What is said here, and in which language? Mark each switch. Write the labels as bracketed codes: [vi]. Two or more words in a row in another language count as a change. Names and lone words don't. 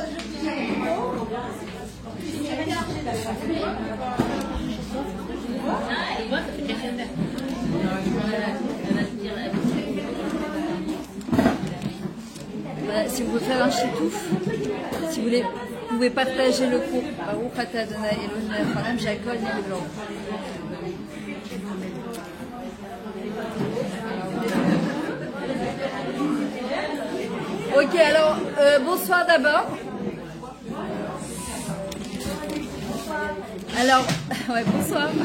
[fr] Voilà, si vous voulez faire un chitouf, si vous voulez, vous pouvez partager le cours. [he] ברוך אתה ה' אלוקינו מלך העולם שהכל נהיה בדברו. [fr] Ok, alors, bonsoir d'abord. Alors, ouais, bonsoir.